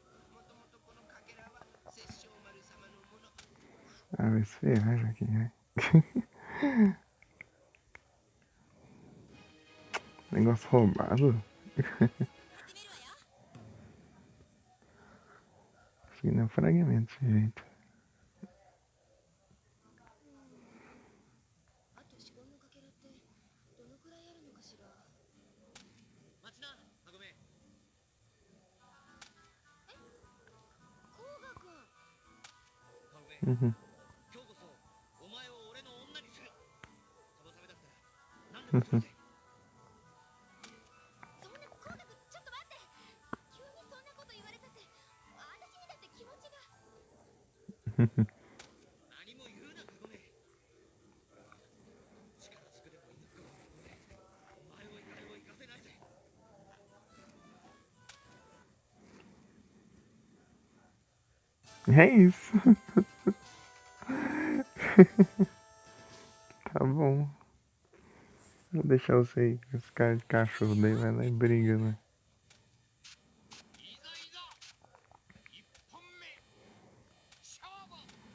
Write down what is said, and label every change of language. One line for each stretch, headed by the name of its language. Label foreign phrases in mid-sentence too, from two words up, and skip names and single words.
Portuguese: Ah, vai se ferrar já aqui, né? Negócio roubado. Isso aqui não é um fragmento, gente.
Japanese: あと四魂のかけらってどのくらいあるのかしら。待ちな、はごめ。甲賀君。はごめ。 Uhum. 今日こそお前を俺の女にする。そのためだったら何でもするぜ。そんな甲賀君ちょっと待って。急にそんなこと言われたって私にだって気持ちが。何も言うな、かごめ。力ずくでもいいのか。お前を行かせないぜ。
Portuguese: É isso. Tá bom. Vou deixar você aí com esse cara de cachorro daí, vai lá e briga, né?
Japanese: いざいざ一本目勝負。